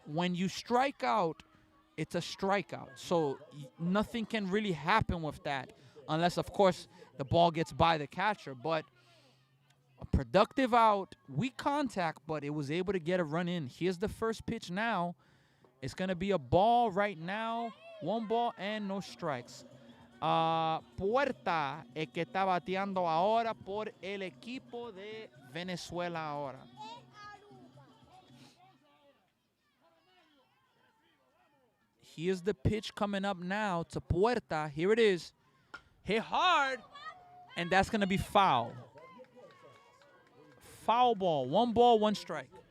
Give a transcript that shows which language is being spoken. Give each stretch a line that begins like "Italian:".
English: When you strike out, it's a strikeout. So nothing can really happen with that unless, of course, the ball gets by the catcher. But a productive out, weak contact, but it was able to get a run in. Here's the first pitch now. It's going to be a ball right now. 1 ball and no strikes.
Spanish: Puerta el que está bateando ahora por el equipo de Venezuela ahora.
English: Here's the pitch coming up now to Puerta. Here it is. Hit hard, and that's going to be foul. Foul ball. 1 ball, 1 strike.